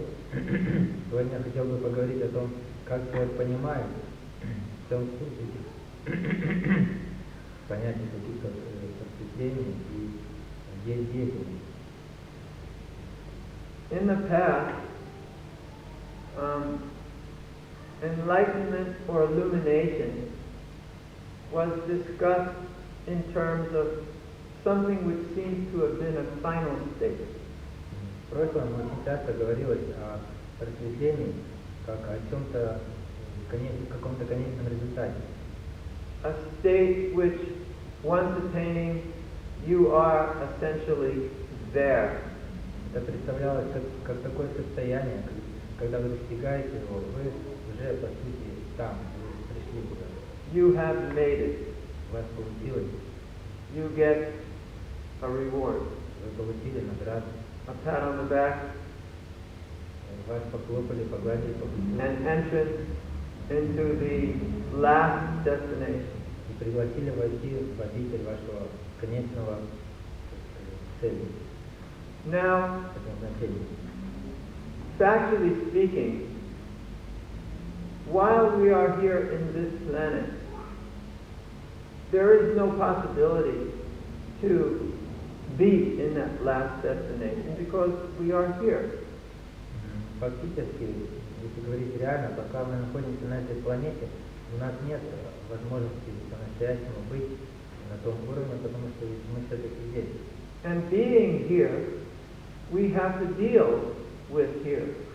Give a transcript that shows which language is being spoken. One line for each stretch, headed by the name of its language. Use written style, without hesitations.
Russian: Сегодня я хотел бы поговорить о том, как человек понимает, в чем суть этих понятий каких-то просветлений и деятельности.
English: In the past, enlightenment or illumination was discussed in terms of something which seems to have been a final state.
Russian: В прошлом очень часто говорилось о просветлении как о чем-то, каком-то конечном результате.
English: A state which, once attaining, you are essentially there.
Russian: Это представлялось как такое состояние, когда вы достигаете его, вы уже по сути там, вы пришли туда.
English: You have made it.
Russian: У вас получилось,
English: You get a reward.
Russian: вы получили награду,
English: A pat on the back,
Russian: вас похлопали, погладили по плечу
English: and entrance into the last destination.
Russian: и пригласили войти в обитель вашего конечного цели,
English: Now,
Russian: предназначения.
English: factually speaking, while we are here in this planet, there is no possibility to be in that last destination because we are here.
Russian: Фактически, если говорить реально, пока мы находимся на этой планете, у нас нет возможности по-настоящему быть на том уровне, потому что мы все-таки здесь.
English: And being here, we have to deal with here.